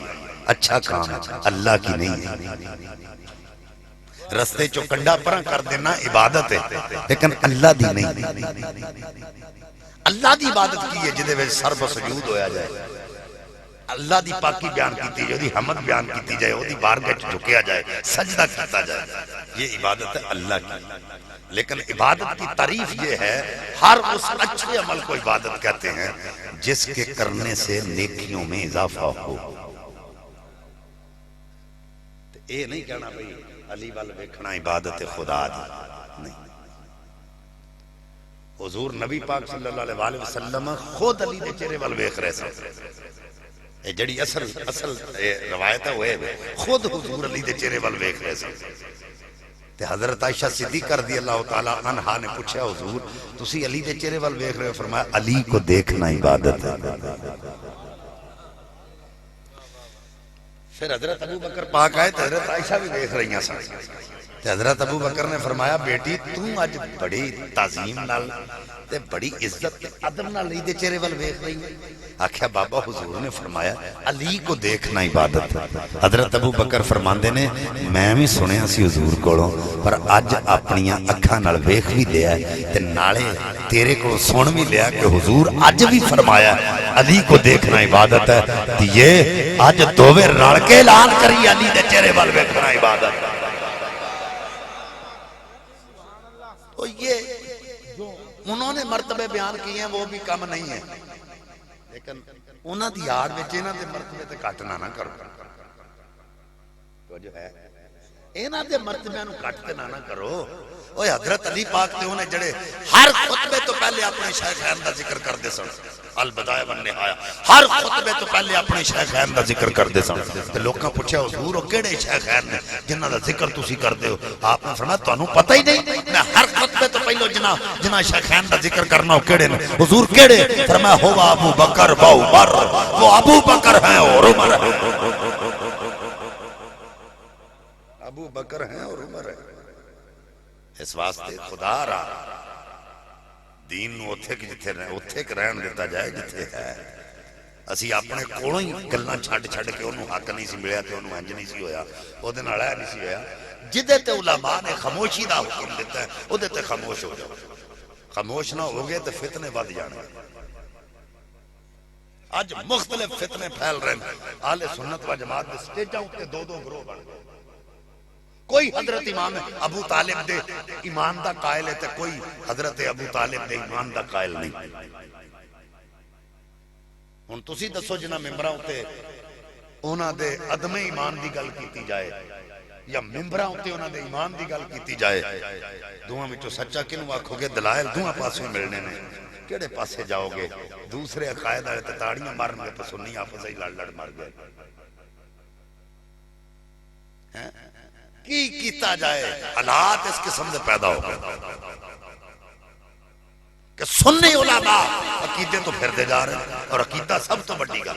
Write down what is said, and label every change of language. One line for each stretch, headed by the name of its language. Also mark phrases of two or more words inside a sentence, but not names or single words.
Urdu: اچھا کام اللہ کی نہیں ہے.
Punjabi: رستے چو کنڈا پرا کر دینا عبادت ہے لیکن اللہ دی نہیں. اللہ دی عبادت کی ہے جدے وچ سر بسجود ہویا جائے, اللہ دی پاکی بیان کیتی جائے, دی حمد بیان کیتی جائے, دی بارگاہ وچ جھکیا جائے, سجدہ کیتا جائے.
Urdu: یہ عبادت ہے اللہ کی. لیکن عبادت کی تعریف یہ ہے ہر اس اچھے عمل کو عبادت کہتے ہیں جس کے کرنے سے نیکیوں میں اضافہ ہو.
Punjabi: اے نہیں کہنا بھئی علی وال ویکھنا عبادت خدا دی نہیں. حضور نبی پاک صلی اللہ علیہ وسلم خود علی دے چہرے وال ویکھ رہے سن. اے جڑی اصل روایت ہے وہ خود حضور علی دے چہرے وال ویکھ رہے سن. تے حضرت عائشہ صدیقہ رضی اللہ تعالی عنہا نے پوچھا حضور تسی علی دے چہرے وال ویکھ رہے ہو؟
Urdu: فرمایا علی کو دیکھنا عبادت ہے. پھر حضرت ابو بکر پاک آئے تو حضرت عائشہ بھی دیکھ رہی ہیں سن.
Punjabi: حضرت ابو بکر نے فرمایا بیٹی تم اج بڑی تعظیم نال تے بڑی عزت تے ادب نال علی دے چہرے وال ویکھ رہی ہے.
Urdu: آکھیا بابا حضور نے فرمایا علی کو دیکھنا عبادت ہے.
Punjabi: حضرت ابو بکر فرماندے نے میں بھی سنیا سی حضور کولوں پر اج اپنیاں اکھاں نال ویکھ بھی لیا تے نالے تیرے کو سن بھی لیا کہ حضور اج بھی فرمایا
Urdu: علی کو دیکھنا عبادت ہے.
Punjabi: تے یہ اج دوویں رل کے اعلان کری علی دے چہرے وال ویکھنا عبادت ہے.
Urdu: تو یہ جو انہوں نے مرتبے بیان کیے ہیں وہ بھی کم نہیں ہے لیکن
Punjabi: انہوں دی یاد میں انہوں دے مرتبے تے کٹنا نہ کرو. تو جو ہے انہوں دے مرتبے نو کٹتے نہ کرو. اوہ حضرت علی پاک تے انہیں جڑے ہر خطبے تو پہلے اپنے شیخین دا ذکر کر دے سن. البدایہ والنہایہ ہر خطبے تو پہلے اپنے شیخین دا ذکر کر دے سن. تے لوکاں پوچھا حضور او کیڑے شیخین نے جنہ دا ذکر تسی کر دے ہو؟ آپ نے فرمایا تانوں پتہ ہی نہیں میں ہر خطبے تو پہلو جنہ شیخین دا ذکر کرنا ہو کیڑے نے؟ حضور کیڑے؟ فرمایا ہو ابو بکر و عمر.
Urdu: وہ ابو بکر ہیں اور عمر ہیں. ابو بکر ہیں اور عمر ہیں.
Punjabi: اس واسطے خدا را دین نو اتھے کہ رہن دیتا جائے جتھے ہے. اسی اپنے کولوں ہی گلاں چھڈ کے انہوں حق نہیں سی ملیا تے انہوں انج نہیں سی ہویا او دے نال نہیں سی ہویا. جدے تے علماء نے خاموشی دا حکم دیتا ہے او دے تے خاموش ہو جاؤ. خاموش نہ ہو گئے تے فتنے ود جانے. اج مختلف فتنے پھیل رہے ہیں. اہل سنت و جماعت دے سٹیجاں تے دو گروہ بن گئے. کوئی حضرت امام ابو طالب دے ایمان دا قائل ہے تے کوئی حضرت ابو طالب دے ایمان دا قائل نہیں. ہن تسی دسو جنہ ممبراں تے انہاں دے عدم ایمان دی گل کیتی جائے یا ممبراں تے انہاں دے ایمان دی گل کیتی جائے دوواں وچوں سچا کینوں آکھو گے؟ دلائل دوواں پاسوں ملنے نے. کیڑے پاسے جاؤ گے؟ دوسرے عقائد والے تے تاڑیاں مارن گے تے سنی آپس وچ لڑ مر گئے. کی کیتا جائے؟
Urdu: حالات اس قسم سے پیدا ہو گئے کہ سنی علماء عقیدے تو پھر دے جا رہے ہیں اور عقیدہ
Punjabi: سب تو بڑی گل.